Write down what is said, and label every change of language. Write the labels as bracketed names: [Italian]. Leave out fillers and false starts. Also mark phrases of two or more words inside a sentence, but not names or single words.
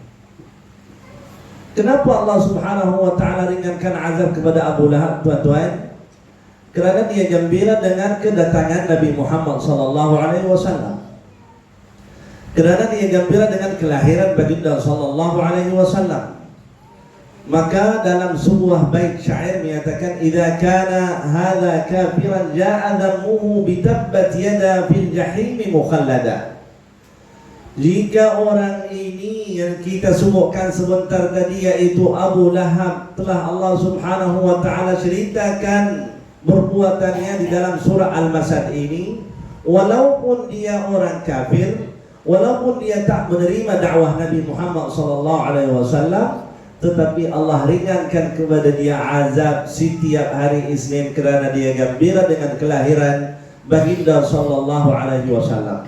[Malay] Kenapa Allah [Arabic] سبحانه وتعالى [Malay] ringankan azab kepada Abu Lahab, tuan-tuan? Kerana dia gembira dengan kedatangan Nabi Muhammad [Arabic] صلى الله عليه وسلم. [Malay] Kerana dia gembira dengan kelahiran baginda [Arabic] صلى الله عليه وسلم. [Malay] Maka dalam sebuah bait syair menyatakan, [Arabic] إذا كان هذا كافرا جاء ذمه بتبت يداه في الجحيم مخلدا. [Malay] Jika orang ini yang kita sebutkan sebentar tadi, yaitu Abu Lahab, telah Allah [Arabic] سبحانه وتعالى [Malay] ceritakan perbuatannya di dalam surah Al-Masad ini, walaupun dia orang kafir, walaupun dia tak menerima dakwah Nabi Muhammad SAW, tetapi Allah ringankan kepada dia azab setiap hari Isnin kerana dia gembira dengan kelahiran baginda [Arabic] صلى الله عليه وسلم.